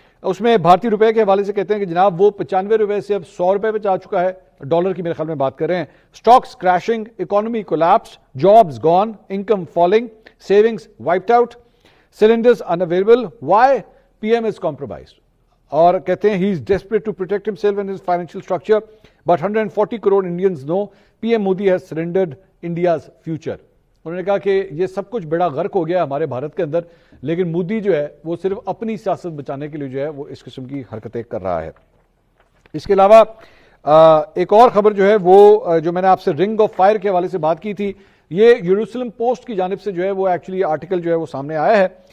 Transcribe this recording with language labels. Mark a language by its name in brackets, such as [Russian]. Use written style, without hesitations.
[Urdu] اس میں بھارتی روپے کے حوالے سے کہتے ہیں کہ جناب وہ 95 روپے سے اب 100 روپے پہ جا چکا ہے، ڈالر کی میرے خیال میں بات کر رہے ہیں. [English] Stocks crashing, economy collapse, jobs gone, income falling, savings wiped out, cylinders unavailable, why PM is compromised. [Urdu] اور کہتے ہیں [English] he is desperate to protect himself and his financial structure, but 140 crore Indians know PM Modi has surrendered India's future. [Urdu] انہوں نے کہا کہ یہ سب کچھ بڑا غرق ہو گیا ہمارے بھارت کے اندر، لیکن مودی جو ہے وہ صرف اپنی سیاست بچانے کے لیے جو ہے وہ اس قسم کی حرکتیں کر رہا ہے. اس کے علاوہ ایک اور خبر جو ہے وہ جو میں نے آپ سے رنگ آف فائر کے حوالے سے بات کی تھی، یہ یروشلم پوسٹ کی جانب سے جو ہے وہ ایکچولی آرٹیکل جو ہے وہ سامنے آیا ہے.